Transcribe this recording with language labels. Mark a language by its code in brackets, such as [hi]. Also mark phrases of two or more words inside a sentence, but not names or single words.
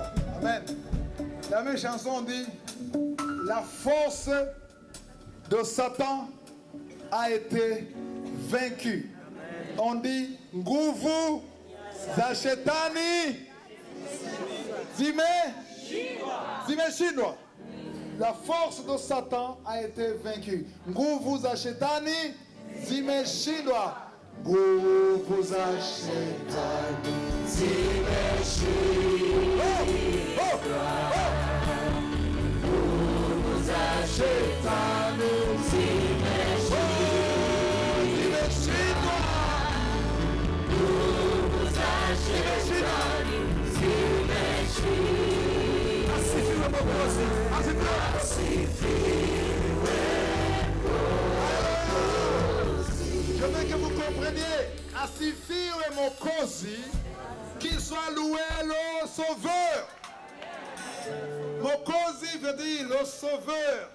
[fr] Amen. La même chanson dit: la force de Satan a été vaincue. On dit [sw] nguvu za shetani zimeshindwa. [fr] La force de Satan a été vaincue. [sw] Nguvu za shetani zimeshindwa. Nguvu za shetani zimeshindwa. Nguvu za shetani zimeshindwa. Nguvu za shetani zimeshindwa. Asifiwe Mwokozi. [fr] Je veux que vous compreniez. [sw] Asifiwe Mwokozi, [fr] qu'il soit loué le Sauveur. Mokozi veut dire le sauveur.